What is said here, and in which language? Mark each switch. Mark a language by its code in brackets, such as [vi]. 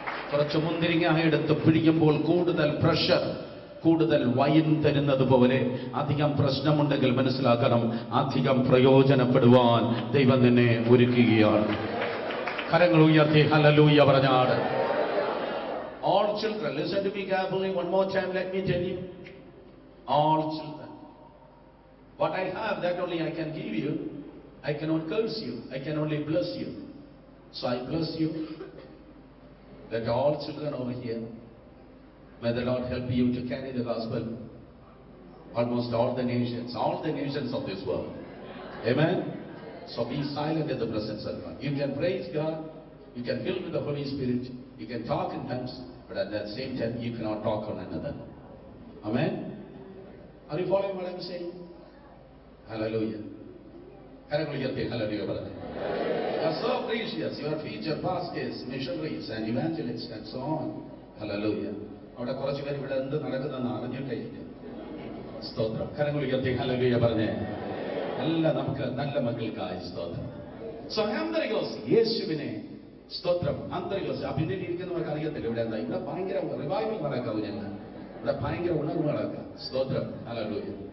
[ml] കുറച്ച് മുന്തിരിങ്ങ എടുത്ത് പിടിക്കുമ്പോൾ കൂടുതൽ പ്രഷർ, കൂടുതൽ വൈൻ തരുന്നത് പോലെ അധികം പ്രശ്നമുണ്ടെങ്കിൽ മനസ്സിലാക്കണം, അധികം പ്രയോജനപ്പെടുവാൻ ദൈവം നിന്നെ ഒരുക്കുകയാണ്. കരങ്ങൾ ഉയർത്തി hallelujah പറഞ്ഞാട്. [en] All children, listen to me carefully one more time. Let me tell you, all children, what I have, that only I can give you. I cannot curse you. I can only bless you. So I bless you. That all children over here, may the Lord help you to carry the gospel. Almost all the nations of this world. Amen. So be silent in the presence of God. You can praise God. You can fill with the Holy Spirit. You can talk in tongues, but at that same time, you cannot talk on another. Amen. Are you following what I'm saying? Hallelujah. Hallelujah, brother. You are so precious. You are featured pastors, missionaries, and evangelists, and so on. Hallelujah. [ml] അവിടെ കുറച്ച് പേര് ഇവിടെ എന്ത് നടക്കുന്നതെന്ന് അറിഞ്ഞിട്ടേയില്ല. സ്തോത്രം. കരങ്ങളുയർത്തി hallelujah പറഞ്ഞേ. എല്ലാം നമുക്ക് നല്ല മക്കൾക്കായി സ്തോത്രം. സോ അന്ത്രയോസ് യേശുവിനെ സ്തോത്രം. അന്ത്രയോസ് ആ പിന്നിൽ ഇരിക്കുന്നവർക്ക് അറിയത്തില്ല ഇവിടെ എന്താ. ഇവിടെ ഭയങ്കര റിവൈവൽ നടക്കാവും. ഞങ്ങൾ ഇവിടെ ഭയങ്കര ഉണർവ് നടക്കാം. സ്തോത്രം. ഹല്ലേലൂയ.